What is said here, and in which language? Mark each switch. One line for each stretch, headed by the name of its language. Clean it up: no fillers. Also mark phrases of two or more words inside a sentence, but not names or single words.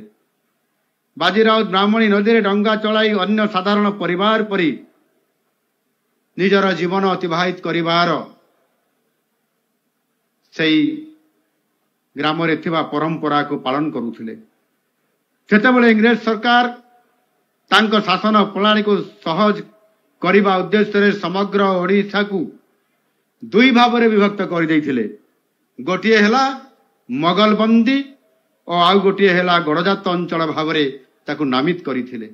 Odia: ବାଜିରାଓ ବ୍ରାହ୍ମଣୀ ନଦୀରେ ଡଙ୍ଗା ଚଳାଇ ଅନ୍ୟ ସାଧାରଣ ପରିବାର ପରି ନିଜର ଜୀବନ ଅତିବାହିତ କରିବାର ସେଇ ଗ୍ରାମରେ ଥିବା ପରମ୍ପରାକୁ ପାଳନ କରୁଥିଲେ। ସେତେବେଳେ ଇଂରେଜ ସରକାର ତାଙ୍କ ଶାସନ ପ୍ରଣାଳୀକୁ ସହଜ କରିବା ଉଦ୍ଦେଶ୍ୟରେ ସମଗ୍ର ଓଡ଼ିଶାକୁ ଦୁଇ ଭାବରେ ବିଭକ୍ତ କରିଦେଇଥିଲେ। ଗୋଟିଏ ହେଲା ମୋଗଲବନ୍ଦୀ ଓ ଆଉ ଗୋଟିଏ ହେଲା ଗଡ଼ଜାତ ଅଞ୍ଚଳ ଭାବରେ ତାକୁ ନାମିତ କରିଥିଲେ।